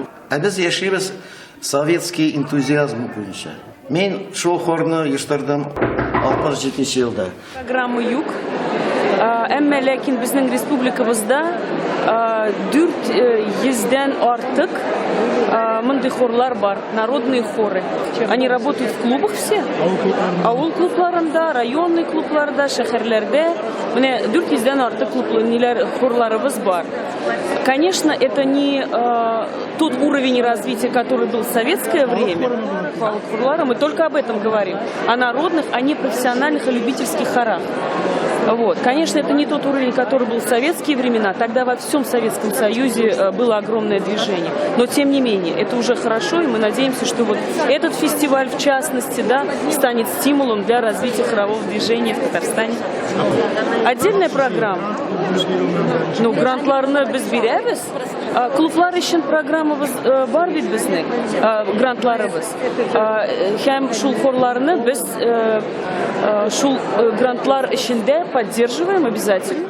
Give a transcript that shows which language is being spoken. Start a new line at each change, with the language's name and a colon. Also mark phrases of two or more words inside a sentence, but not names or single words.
Tatar: Ә без яшибез
Russian: советский энтузиазм
Tatar: буенча. Мен шул хорны оештырдым 67 елда.
Russian: Программа Юг.
Tatar: Әмма ләкин безнең республикабызда 400-дән артык мондый хорлар бар,
Russian: народные хоры. Они работают в клубах все.
Tatar: Авыл клубларында, районный клубларда, шәһәрләрдә. Менә 400-дән артык хорларыбыз бар.
Russian: Конечно, это не тот уровень развития, который был в советское время. Мы только об этом говорим. О народных, о непрофессиональных, о любительских хорах. Вот. Конечно, это не тот уровень, который был в советские времена. Тогда во всем Советском Союзе было огромное движение. Но, тем не менее, это уже хорошо, и мы надеемся, что вот этот фестиваль, в частности, да, станет стимулом для развития хорового движения в Татарстане. Отдельная программа. Ну,
Tatar: грантларны без бирәбез. Клублар өчен программабыз бар бит безнең. Грантларыбыз. Һәм шул хорларны без шул грантлар эчендә
Russian: поддерживаем обязательно.